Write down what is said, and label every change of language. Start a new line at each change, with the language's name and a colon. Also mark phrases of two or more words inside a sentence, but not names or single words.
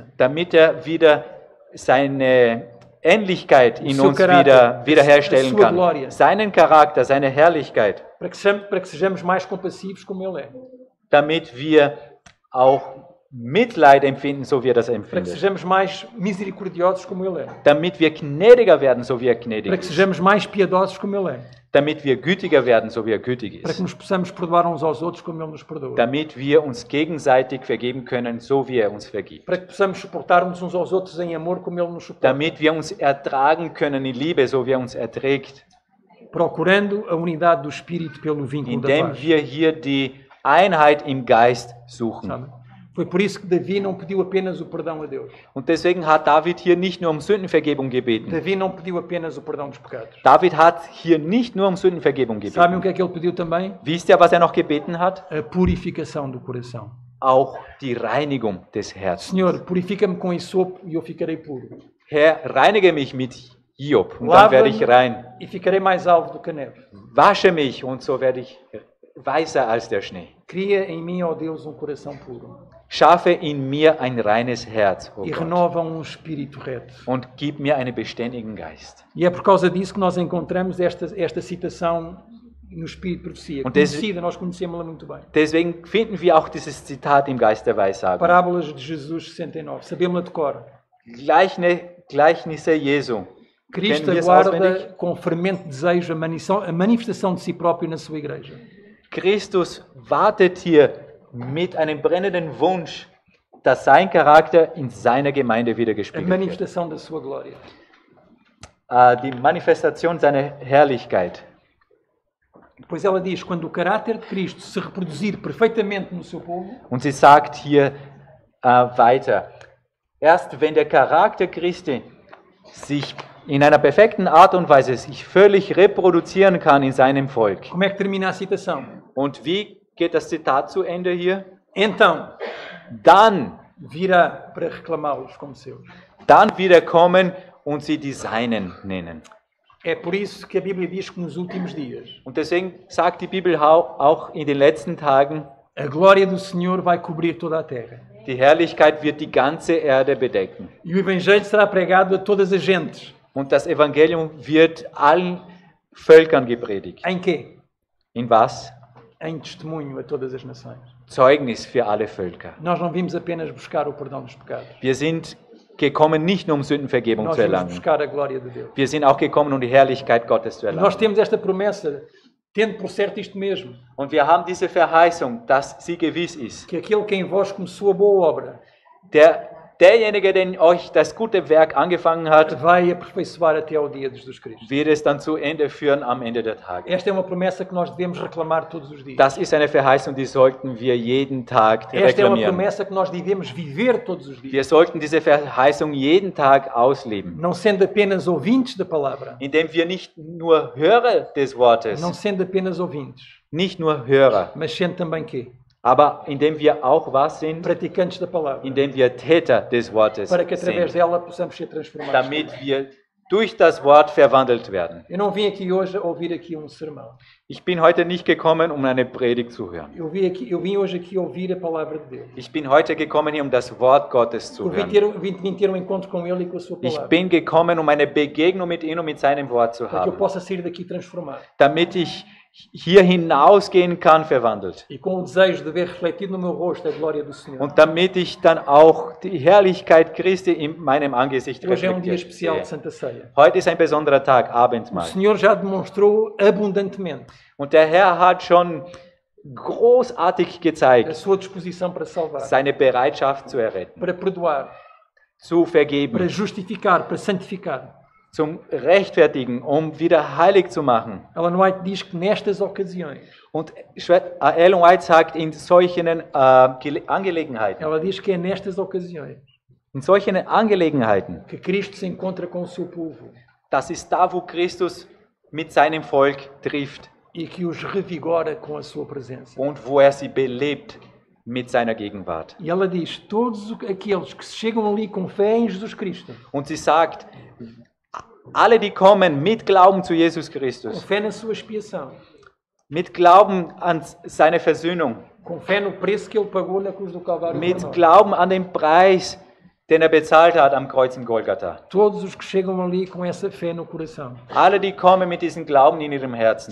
German: damit wieder seine Ähnlichkeit in
Portuguese: seu
German: uns
Portuguese: caráter,
German: wiederherstellen
Portuguese: a sua
German: kann.
Portuguese: glória.
German: Seinen Charakter, seine Herrlichkeit,
Portuguese: Para que sejamos mais compassivos como Ele é.
German: damit wir auch Mitleid empfinden, so wie er das
Portuguese: Para que
German: empfindet.
Portuguese: sejamos mais misericordiosos como Ele é.
German: Damit wir gnädiger werden, so wie er gnädig
Portuguese: Para que
German: ist.
Portuguese: sejamos mais piedosos como Ele é.
German: Damit wir gütiger werden, so wie er gütig
Portuguese: Para que
German: ist.
Portuguese: nos possamos perdoar uns aos outros como Ele nos perdoa.
German: Damit wir uns gegenseitig vergeben können, so wie er uns vergibt.
Portuguese: Para que possamos suportar-nos uns aos outros em amor como Ele nos suporta.
German: Damit wir uns ertragen können in Liebe, so wie er uns erträgt.
Portuguese: Procurando a unidade do Espírito pelo vínculo da
German: Indem
Portuguese: paz.
German: wir hier die Einheit im Geist suchen.
Portuguese: Sabe? Foi por isso que Davi não pediu apenas o perdão a Deus.
German: Und deswegen hat David hier nicht nur um Sündenvergebung gebeten.
Portuguese: Davi não pediu apenas o perdão dos pecados.
German: David hat hier nicht nur um Sündenvergebung
Portuguese: Sabem o
German: gebeten.
Portuguese: que é que ele pediu também?
German: Wisst ihr, was er noch gebeten hat?
Portuguese: A purificação do coração.
German: Auch die Reinigung des Herzens.
Portuguese: Senhor, purifica-me com isopo e eu ficarei puro.
German: Herr, reinige mich mit Hiob und dann werde ich rein.
Portuguese: e ficarei mais alvo do que a neve.
German: Wasche mich und so werde ich weißer als der Schnee.
Portuguese: Cria em mim, ó Deus, um coração puro
German: Schaffe in mir ein reines Herz,
Portuguese: o e
German: Gott,
Portuguese: renova um espírito reto.
German: und gib mir einen beständigen Geist.
Portuguese: E é por causa disso que nós encontramos esta citação no Espírito de Profecia.
German: Und des-
Portuguese: Conhecida, nós conhecemos-la muito bem.
German: Deswegen finden wir auch dieses Zitat im Geist der Weissagung.
Portuguese: Parábolas de Jesus 69. Sabemos-la de cor.
German: Gleichnisse Jesu.
Portuguese: Cristo
German: Kennen wir es
Portuguese: aguarda
German: auswendig?
Portuguese: com fervente desejo a manifestação de si próprio na sua igreja.
German: Christus wartet hier mit einem brennenden Wunsch, dass sein Charakter in seiner Gemeinde
Portuguese: A
German: wiedergespiegelt wird.
Portuguese: manifestação da sua glória.
German: Die Manifestation seiner Herrlichkeit.
Portuguese: Depois ela diz, quando o caráter de Cristo se reproduzir perfeitamente no seu povo,
German: Und sie sagt hier weiter, erst wenn der Charakter Christi sich in einer perfekten Art und Weise sich völlig reproduzieren kann in seinem Volk.
Portuguese: como é que termina a citação?
German: Und wie geht das Zitat zu Ende hier?
Portuguese: Então,
German: Dann
Portuguese: virá para reclamá-los como seus.
German: wieder kommen und sie die Seinen nennen.
Portuguese: É por isso que a Bíblia diz que nos últimos dias
German: Und deswegen sagt die Bibel auch in den letzten Tagen,
Portuguese: a glória do Senhor vai cobrir toda a terra.
German: die Herrlichkeit wird die ganze Erde bedecken.
Portuguese: E o Evangelho será pregado a todas as gentes.
German: Und das Evangelium wird allen Völkern gepredigt.
Portuguese: Em quê?
German: In was?
Portuguese: em testemunho a todas as nações.
German: Zeugnis für alle Völker.
Portuguese: Nós não vimos apenas buscar o perdão dos pecados.
German: Wir sind gekommen nicht nur um Sündenvergebung
Portuguese: Nós
German: zu
Portuguese: vimos
German: erlangen.
Portuguese: buscar a glória de Deus.
German: Wir sind auch gekommen, um die Herrlichkeit Gottes zu
Portuguese: Nós
German: erlangen.
Portuguese: temos esta promessa, tendo por certo isto mesmo,
German: Und wir haben diese Verheißung, dass sie gewiss ist.
Portuguese: que aquele que em vós começou a boa obra
German: Derjenige, der in euch das gute Werk angefangen hat,
Portuguese: vai aperfeiçoar até ao dia de Jesus Cristo.
German: wird es dann zu Ende führen am Ende der Tage.
Portuguese: Esta é uma promessa que nós devemos reclamar todos os dias.
German: Das ist eine Verheißung, die sollten wir jeden Tag
Portuguese: Esta é uma
German: reklamieren.
Portuguese: promessa que nós devemos viver todos os dias.
German: Wir sollten diese Verheißung jeden Tag ausleben,
Portuguese: Não sendo apenas ouvintes da palavra,
German: indem wir nicht nur Hörer des Wortes,
Portuguese: não sendo apenas ouvintes,
German: nicht nur Hörer,
Portuguese: mas sendo também quê?
German: aber indem wir auch was sind,
Portuguese: Praticantes da palavra,
German: indem wir Täter des Wortes
Portuguese: para que através
German: sind,
Portuguese: dela possamos ser transformados.
German: damit wir durch das Wort verwandelt werden.
Portuguese: Eu não vim aqui hoje ouvir aqui um sermão.
German: Ich bin heute nicht gekommen, um eine Predigt zu hören.
Portuguese: Eu vim hoje aqui ouvir a palavra de Deus.
German: Ich bin heute gekommen, hier um das Wort Gottes zu
Portuguese: Eu
German: hören.
Portuguese: vim ter um encontro com Ele e com a sua
German: Ich
Portuguese: palavra.
German: bin gekommen, um eine Begegnung mit ihm und mit seinem Wort zu
Portuguese: Para que eu
German: haben,
Portuguese: possa sair daqui transformado.
German: damit ich hier hinausgehen kann, verwandelt.
Portuguese: E com o desejo de ver refletido no meu rosto a glória do Senhor.
German: Und damit ich dann auch die Herrlichkeit Christi in meinem Angesicht
Portuguese: Hoje é um dia
German: reflektiert
Portuguese: especial de
German: sehe.
Portuguese: Santa Ceia.
German: Heute ist ein besonderer Tag,
Portuguese: O
German: Abendmahl.
Portuguese: Senhor já demonstrou abundantemente
German: Und der Herr hat schon großartig
Portuguese: a
German: gezeigt,
Portuguese: sua disposição para salvar,
German: seine Bereitschaft zu erretten,
Portuguese: para perdoar,
German: zu
Portuguese: para
German: vergeben,
Portuguese: justificar, para santificar.
German: zum Rechtfertigen, um wieder heilig zu machen.
Portuguese: Ellen White diz que nestas ocasiões,
German: Und Ellen White sagt, in solchen Angelegenheiten,
Portuguese: ela diz que é nestas ocasiões que Cristo se encontra com o seu povo
German: das ist da, wo Christus mit seinem Volk trifft
Portuguese: e que os revigora com a sua presença.
German: und wo er sie belebt mit seiner Gegenwart.
Portuguese: E ela diz, todos aqueles que chegam ali com fé em Jesus Cristo,
German: Und sie sagt, alle, die kommen mit Glauben zu Jesus
Portuguese: com
German: Christus,
Portuguese: fé na sua expiação,
German: mit Glauben an seine Versöhnung,
Portuguese: com fé no preço que Ele pagou na cruz do Calvário por
German: mit
Portuguese: nós.
German: Glauben an den Preis, den er bezahlt hat am Kreuz in Golgatha.
Portuguese: Todos os que chegam ali com essa fé no coração.
German: Alle, die kommen mit diesem Glauben in ihrem Herzen.